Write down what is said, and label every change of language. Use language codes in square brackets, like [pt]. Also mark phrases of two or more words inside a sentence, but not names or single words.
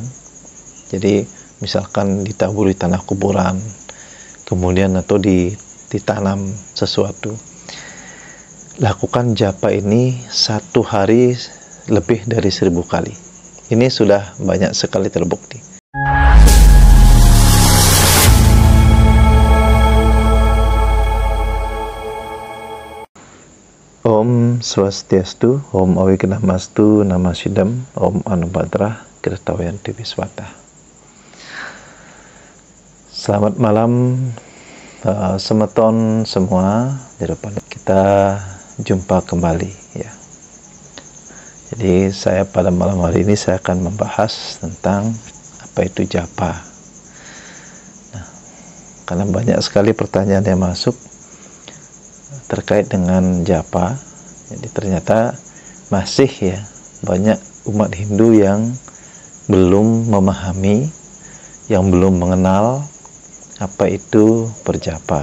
[id] Jadi misalkan ditaburi tanah kuburan, kemudian atau ditanam sesuatu. Lakukan japa ini 1 hari lebih dari 1000 kali. Ini sudah banyak sekali terbukti. [sa] Om Swastiastu, Om Awignamastu, Namasidam, Om Anubhadrah, Kirtawayanti Viswata. [id] Selamat malam semeton semua. Kita jumpa kembali ya. Jadi saya pada malam hari ini saya akan membahas tentang apa itu japa. Nah, karena banyak sekali pertanyaan yang masuk terkait dengan japa, jadi ternyata masih ya banyak umat Hindu yang belum memahami, yang belum mengenal apa itu berjapa.